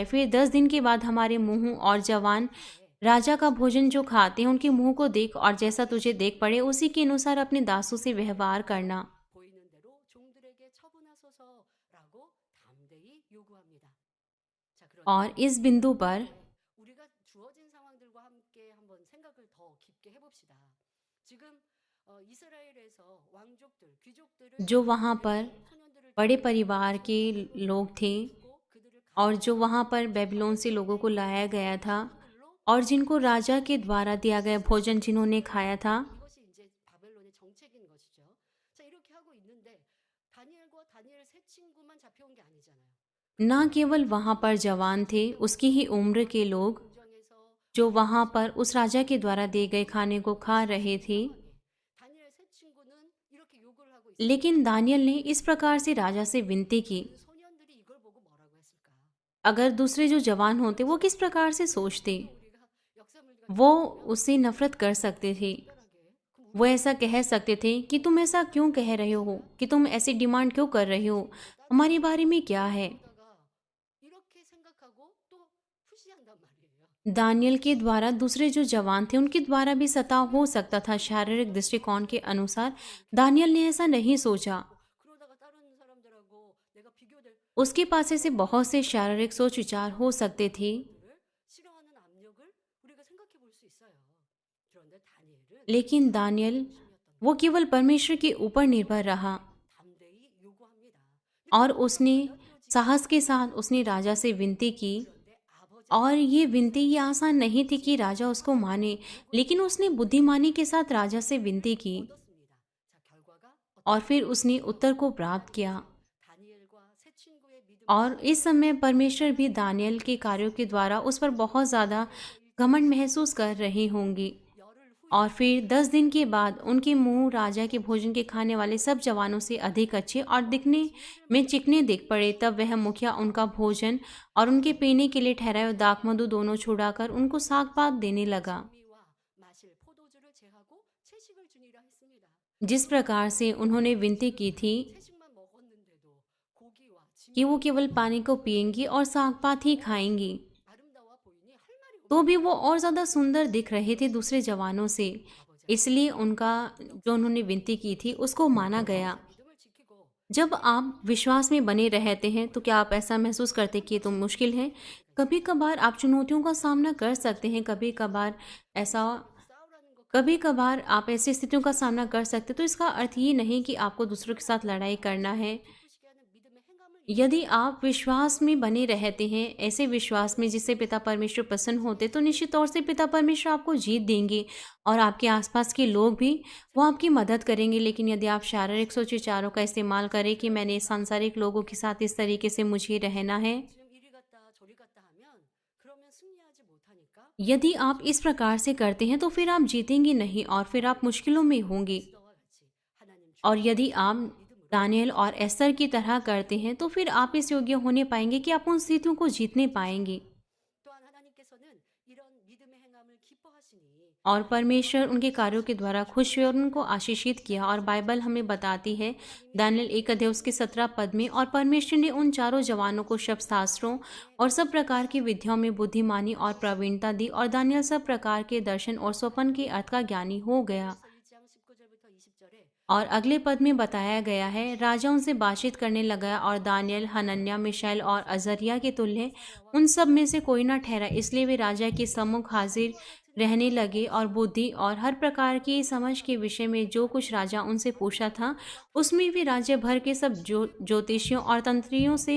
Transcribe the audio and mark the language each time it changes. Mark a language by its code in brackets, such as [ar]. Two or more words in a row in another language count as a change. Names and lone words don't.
[hi] फिर 10 दिन के बाद हमारे मुंह और जवान राजा का भोजन जो खाते हैं उनके मुंह को देख और जैसा तुझे देख पड़े उसी के अनुसार अपने दासों से व्यवहार करना। [ko] 보이는 대로 종들에게 처분하소서라고 담대히 요구합니다. 자, 그런데 [hi] और इस बिंदु पर [ko] 우리가 주어진 상황들과 함께 한번 생각을 더 깊게 해봅시다. 지금 이스라엘에서 왕족들, 귀족들을 [hi] जो वहाँ पर [ko] 소년들을 [hi] बड़े परिवार के लोग थे [ko] 데리고 그들을 [hi] और जो वहाँ पर बेबीलोन से लोगों को लाया गया था [ko] 가들로 [hi] और जिनको राजा के द्वारा दिया गया भोजन जिन्होंने खाया था, [ko] 이것이 이제 바벨론의 정책인 것이죠. 자, 이렇게 하고 있는데 다니엘과 다니엘 세 친구만 잡혀온 게 아니잖아요. [hi] ना केवल वहाँ पर जवान थे, उसकी ही उम्र के लोग [ko] 공정에서 [hi] जो वहाँ पर उस राजा के द्वारा दिए गए खाने को खा रहे थे। [ko] 다니엘 세 친구는 이렇게 요구를 하고 있어요. [hi] लेकिन दानियल ने इस प्रकार से राजा से विनती की। [ko] 그 소년들이 이걸 보고 뭐라고 했을까? [hi] अगर दूसरे जो जवान होते वो किस प्रकार से सोचते, [ko] 우리가 역사물과 [hi] वो उससे नफरत कर सकते थे। [ko] 특별하게 [hi] वो ऐसा कह सकते थे कि तुम ऐसा क्यों कह रहे हो, कि तुम ऐसी डिमांड क्यों कर रहे हो, हमारे बारे में क्या है। [ko] 가 이렇게 생각하고 또 푸시한단 말이에요. [hi] दानियल के द्वारा दूसरे जो जवान थे उनके द्वारा भी सताव हो सकता था शारीरिक दृष्टिकोण के अनुसार। दानियल ने ऐसा नहीं सोचा। [ko] 그러다가 다른 사람들하고 내가 비교될 [hi] उसके पास ऐसे बहुत से शारीरिक सोच विचार हो सकते थे, [ko] 를 싫어하는 압력을 우리가 생각해 볼 수 있어요. 그런데 다니엘은 [hi] लेकिन दानियल वो केवल परमेश्वर के ऊपर निर्भर रहा [ko] 담대히 요구합니다. [hi] और उसने साहस के साथ उसने राजा से विनती की। [ko] 그런데 아버지 [hi] और ये विनती ये आसान नहीं थी कि राजा उसको माने, लेकिन उसने बुद्धिमानी के साथ राजा से विनती की [ko] 얻었습니다. 자, 결과가 [hi] और फिर उसने उत्तर को प्राप्त किया। [ko] 다니엘과 세 친구의 믿음을 [hi] और इस समय परमेश्वर भी दानियल के कार्यों के द्वारा उस पर बहुत ज़्यादा घमंड महसूस कर रही होंगी। और फिर 10 दिन के बाद उनके मुंह राजा के भोजन के खाने वाले सब जवानों से अधिक अच्छे और दिखने में चिकने दिख पड़े। तब वह मुखिया उनका भोजन और उनके पीने के लिए ठहराए हुए दाखमधु दोनों छुड़ाकर उनको साग पात देने लगा। [ko] 진미와 마실 포도주를 제하고 채식을 주니라 했습니다. [hi] जिस प्रकार से उन्होंने विनती की थी [ko] 채식만 먹었는데도 고기와 [hi] कि वो [ko] 진미와 [hi] केवल पानी को पिएंगी और साग पात ही खाएंगी, [ko] 아름다워 보이니 할 말이 [hi] तो भी वो [ko] 없습니다. [hi] और ज़्यादा सुंदर दिख रहे थे दूसरे जवानों से। [ko] 아버지 [hi] इसलिए उनका जो उन्होंने विनती की थी उसको माना गया। [ko] 믿음을 지키고 [hi] जब आप विश्वास में बने रहते हैं तो क्या आप ऐसा महसूस करते हैं कि ये तो मुश्किल है? कभी कभार आप चुनौतियों का सामना कर सकते हैं, ऐसा [ko] 싸우라는 것 [hi] कभी कभार आप ऐसी स्थितियों का सामना कर सकते हैं। तो इसका अर्थ ये नहीं कि आपको दूसरों के साथ लड़ाई करना है। [ko] 기쁘시게 하는 믿음의 행함을 [hi] यदि आप विश्वास में बने रहते हैं, ऐसे विश्वास में जिससे पिता परमेश्वर प्रसन्न होते, तो निश्चित तौर से पिता परमेश्वर आपको जीत देंगे और आपके आसपास के लोग भी वो आपकी मदद करेंगे। लेकिन यदि आप शारीरिक सोच विचारों का इस्तेमाल करें कि मैंने सांसारिक लोगों के साथ इस तरीके से मुझे रहना है, [ko] 지금 이리 갔다 저리 갔다 하면 그러면 승리하지 못하니까 [hi] यदि आप इस प्रकार से करते हैं तो फिर आप जीतेंगे नहीं और फिर आप मुश्किलों में होंगे। [ko] 에스더와 같이 하나님 [hi] और [ko] 주님의 [hi] यदि आप [ko] 믿음으로 [hi] दानियल और एस्तर की तरह करते हैं तो फिर आप इस योग्य होने पाएंगे कि आप उन स्थितियों को जीतने पाएंगे। [ko] 또한 하나님께서는 इ런 믿음의 행함을 기뻐하시니 [hi] और परमेश्वर उनके कार्यों के द्वारा खुश हुए और उनको आशीषित किया। और बाइबल हमें बताती है दानियल 1 अध्याय उसके 17 पद में, और परमेश्वर ने उन चारों जवानों को शस्त्रास्त्रों और सब प्रकार की विद्याओं में बुद्धिमानी और प्रवीणता दी, और दानियल सब प्रकार के दर्शन और स्वप्न के अर्थ का ज्ञानी हो गया। [ko] 1장 19절부터 20절에 [hi] और अगले पद में बताया गया है, राजा उनसे बातचीत करने लगा और दानियल, हनन्याह, मिशाएल और अजरिया के तुल्य उन सब में से कोई न ठहरा। इसलिए वे राजा के सम्मुख हाजिर रहने लगे और बुद्धि और हर प्रकार की समझ के विषय में जो कुछ राजा उनसे पूछा था उसमें भी राज्य भर के सब ज्योतिषियों और तंत्रियों से